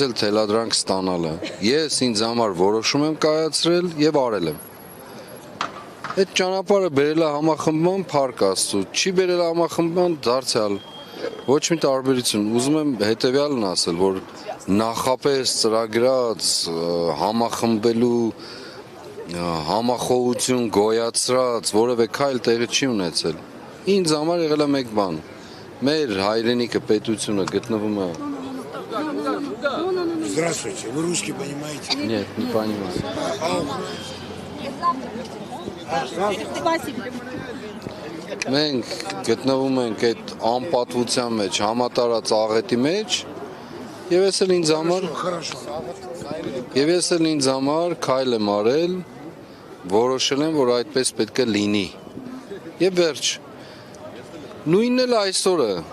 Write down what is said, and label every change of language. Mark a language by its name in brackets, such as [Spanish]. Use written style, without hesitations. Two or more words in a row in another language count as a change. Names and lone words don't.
[Armenian] էլ թելադրանք ստանալը։ Ես ինձ համար որոշում եմ կայացրել եւ արել եմ։ Այդ ճանապարհը բերել է համախմբման փառք Աստծո, չի բերել համախմբման դարձյալ ոչ մի տարբերություն։ Ուզում եմ հետեւյալն ասել, որ նախապես ծրագրած համախմբելու համախոհություն գոյացրած որևէ քայլ տեղի չի ունեցել։ Ինձ համար եղել է մեկ բան. մեր հայրենիքը պետությունը գտնվում է [Russian] Здравствуйте, вы русский понимаете? Нет, не понимаю. [Armenian] Մենք գտնվում ենք այդ անպատվության մեջ, համատարած աղետի մեջ, եւ ես էլ ինձ համար քայլ եմ արել, որոշել եմ, որ այդպես պետք է լինի։ Եվ վերջ։ Նույնն էլ այսօրը,